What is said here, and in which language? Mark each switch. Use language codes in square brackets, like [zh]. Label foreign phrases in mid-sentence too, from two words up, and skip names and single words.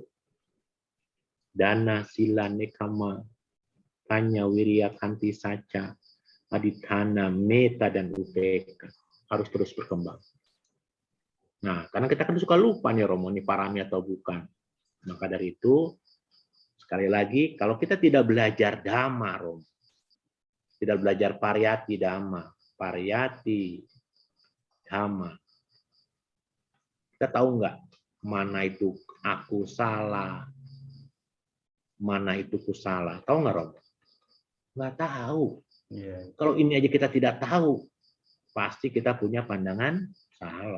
[pi] Dana, sila, nekama, hanya wirya, kanti, saca, adithana, meta, dan upeka. [id] Harus terus berkembang. Nah, karena kita kan suka lupa nih, Romo, ini parami atau bukan. Maka dari itu, sekali lagi, kalau kita tidak belajar dhamma, Romo, tidak belajar [pi] pariyati dhamma, pariyati dhamma, [id] kita tahu nggak mana itu aku salah, mana itu kusala? Tahu nggak, Romo? Nggak tahu. Yeah. Kalau ini aja kita tidak tahu, pasti kita punya pandangan salah.